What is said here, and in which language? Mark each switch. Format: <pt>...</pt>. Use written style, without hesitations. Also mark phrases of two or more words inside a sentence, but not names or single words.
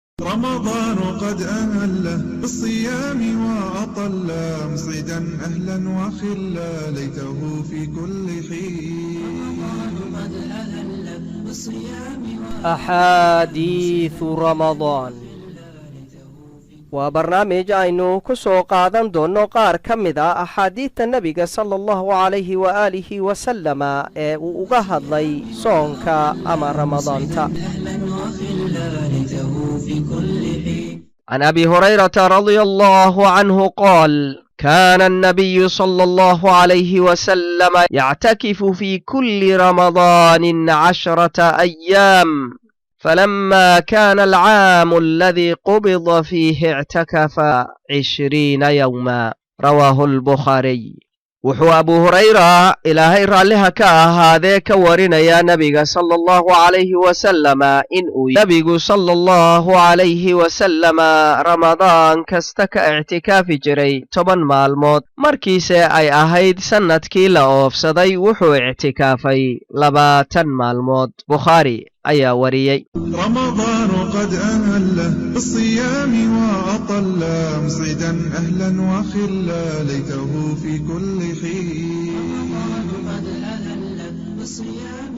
<ar>رمضان قد أهله بالصيام وأطل مسعدا أهلا وخلا ليته في كل حين. أحاديث رمضان وبرنامج</ar> <so>aynu ku soo qaadan doono qaar ka mid ah axaadiidta nebiga</so> <ar>صلى الله عليه وآله وسلم</ar> <so>ee uu uga hadlay soonka ama ramadaanta.</so> <ar>عن أبي هريرة رضي الله عنه قال: كان النبي صلى الله عليه وسلم يعتكف في كل رمضان 10 أيام، فلما كان العام الذي قبض فيه اعتكف 20 يوما. رواه البخاري.</ar> <so>wuxuu abu hurayra ilaahay raalliha ka ahaadee ka warinaya nabiga</so> <ar>صلى الله عليه وسلم</ar> <so>inuu nabigu</so> <ar>صلى الله عليه وسلم</ar> <so>ramadaan kasta ka ictikaafi jiray 10 maalmood. markiise ay ahayd sannadkii la oofsaday wuxuu ictikaafay 20 maalmood. bukhaari ayaa wariyey.</so> <ar>رمضان قد أهله بالصيام وأطل مسعدا أهلا وخلا ليته في كل حين.</ar>